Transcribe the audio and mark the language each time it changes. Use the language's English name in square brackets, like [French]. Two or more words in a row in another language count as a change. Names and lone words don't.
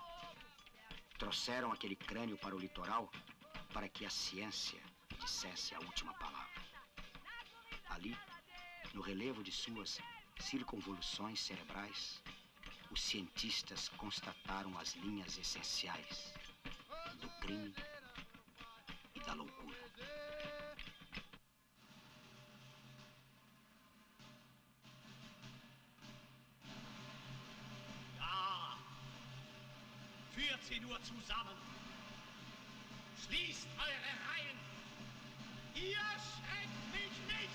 [Portuguese] Trouxeram aquele crânio para o litoral para que a ciência dissesse a última palavra. Ali, no relevo de suas circunvoluções cerebrais, os cientistas constataram as linhas essenciais do crime e da loucura. [German] Ja, führt sie nur zusammen. Schließt eure Reihen. Ihr schreckt mich nicht.